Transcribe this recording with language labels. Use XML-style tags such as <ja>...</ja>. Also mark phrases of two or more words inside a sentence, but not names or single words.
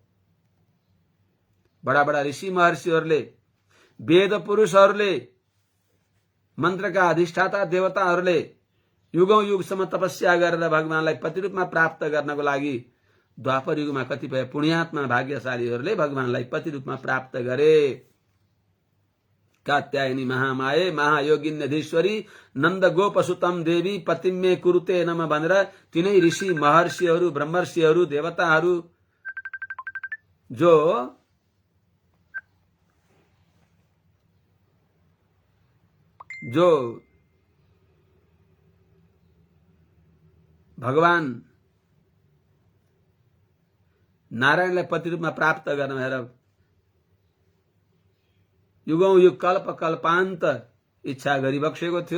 <ne>बडा बडा ऋषि महर्षिहरूले, वेद पुरुषहरूले, मन्त्रका अधिष्ठाता देवताहरूले युगौं युगसम्म तपस्या गरेर भगवानलाई पति रूपमा प्राप्त गर्नको लागि द्वापर युगमा कतिपय पुण्यात्मा भाग्यशालीहरूले भगवानलाई पति रूपमा प्राप्त गरे।</ne> <sa>कात्यायनी महामाये महायोगिन्यधीश्वरी नन्द गोपसुतम देवी पतिम्मे कुरुते नम</sa> <ne>भनेर तिनै ऋषि महर्षिहरू, ब्रह्मर्षिहरू, देवताहरू जो भगवान नारायणलाई पति रूपमा प्राप्त गर्न भएर युगौं युग कल्प कल्पान्त इच्छा गरिबक्सेको थियो।</ne>